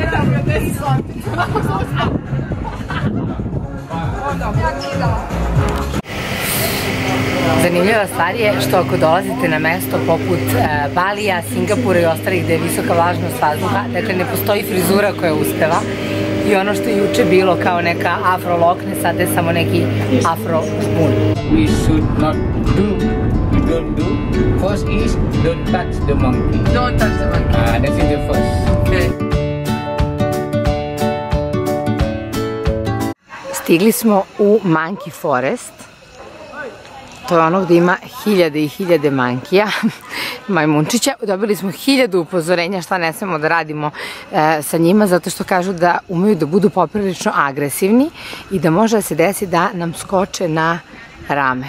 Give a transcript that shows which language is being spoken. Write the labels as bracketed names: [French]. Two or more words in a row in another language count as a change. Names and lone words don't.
[Serbian] Zanimljiva stvar je što ako dolazite na mesto poput Balija, Singapura i ostalih gde je visoka vlažnost vazduha, dakle ne postoji frizura koja uspeva i ono što je juče bilo kao neka afro lokne, sad je samo neki afro špun. [English] We should not do, we don't do. First is don't touch the monkey. Don't touch the monkey. That's in the first. [Serbian] Okay. Stigli smo u Monkey Forest. To je ono gde ima hiljade i hiljade mankija, majmunčića. Dobili smo 1000 upozorenja šta ne smemo da radimo sa njima, zato što kažu da umeju da budu poprilično agresivni i da može da se desi da nam skoče na rame.